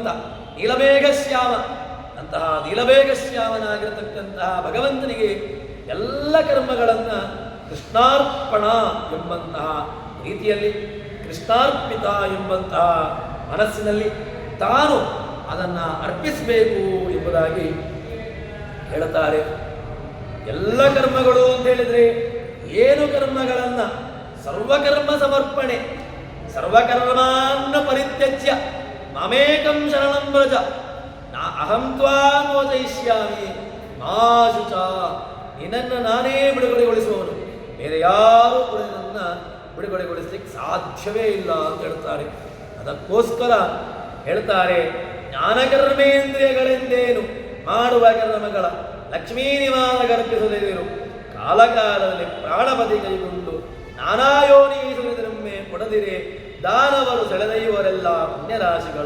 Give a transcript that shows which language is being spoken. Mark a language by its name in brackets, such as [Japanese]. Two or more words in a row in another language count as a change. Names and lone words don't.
[Kannada] ನೀಲಮೇಘಶ್ಯಾಮ, ಅಂತಹ ನೀಲಮೇಘಶ್ಯಾಮನಾಗಿರತಕ್ಕಂತಹ ಭಗವಂತನಿಗೆ ಎಲ್ಲ ಕರ್ಮಗಳನ್ನು ಕೃಷ್ಣಾರ್ಪಣ ಎಂಬಂತಹ ರೀತಿಯಲ್ಲಿ, ಕೃಷ್ಣಾರ್ಪಿತ ಎಂಬಂತಹ ಮನಸ್ಸಿನಲ್ಲಿ ತಾನು ಅದನ್ನು ಅರ್ಪಿಸಬೇಕು ಎಂಬುದಾಗಿ ಹೇಳುತ್ತಾರೆ. ಎಲ್ಲ ಕರ್ಮಗಳು ಅಂತ ಹೇಳಿದರೆ ಏನು ಕರ್ಮಗಳನ್ನು? ಸರ್ವಕರ್ಮ ಸಮರ್ಪಣೆ, [Sanskrit] ಸರ್ವಕರ್ಮಾನ್ನ ಪರಿತ್ಯಜ್ಯ ಮಾಮೇಕಂ ಶರಣಂ ವ್ರಜ ನಾ ಅಹಂ ತ್ವಾಂ ಮೋಚಯಿಷ್ಯಾಮಿ ಮಾ ಶುಚ. [Kannada] ನಿನ್ನನ್ನು ನಾನೇ ಬಿಡುಗಡೆಗೊಳಿಸುವವನು, ಬೇರೆ ಯಾರೂ ಕೂಡ ನನ್ನ ಬಿಡುಗಡೆಗೊಳಿಸಲಿಕ್ಕೆ ಸಾಧ್ಯವೇ ಇಲ್ಲ ಅಂತ ಹೇಳ್ತಾರೆ. ಅದಕ್ಕೋಸ್ಕರ ಹೇಳ್ತಾರೆ, ಜ್ಞಾನಕರ್ಮೇಂದ್ರಿಯಗಳೆಂದೇನು ಮಾಡುವ ಕರ್ಮಗಳ ಲಕ್ಷ್ಮೀ ನಿವಾಸ ಗರ್ಪಿಸದಿರು ಕಾಲಕಾಲದಲ್ಲಿ ಪ್ರಾಣಪತಿ ಕೈಗೊಂಡು ನಾನಾ ಯೋನಿ ಸುರಿದರೊಮ್ಮೆ ಕೊಡದಿರೆ ದಾನವರು ಸೆಳೆದೈವರೆಲ್ಲ ಪುಣ್ಯರಾಶಿಗಳ.